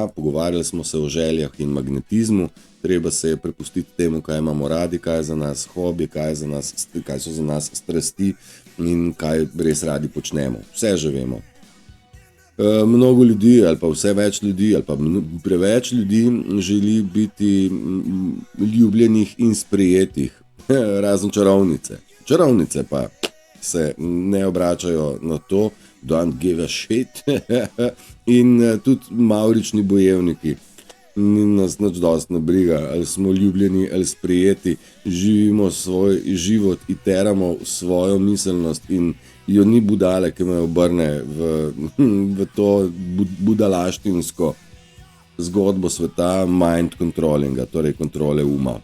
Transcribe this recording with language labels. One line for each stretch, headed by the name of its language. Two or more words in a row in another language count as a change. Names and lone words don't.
Slovenian: Pogovarjali smo se o željah in magnetizmu, treba se je prepustiti temu, kaj imamo radi, kaj je za nas hobi, kaj so za nas strasti in kaj res radi počnemo. Vse že vemo. Mnogo ljudi ali pa vse več ljudi ali pa preveč ljudi želi biti ljubljenih in sprejetih, razen čarovnice. Čarovnice pa se ne obračajo na to,
English: don't give a shit.
Slovenian: In tudi mavrični bojevniki, nas nič dosti ne briga, ali smo ljubljeni ali sprejeti, živimo svoj život, iteramo svojo miselnost in jo ni budale, ki me obrne v to budalaštinsko zgodbo sveta
English: mind controllinga,
Slovenian: torej kontrole uma.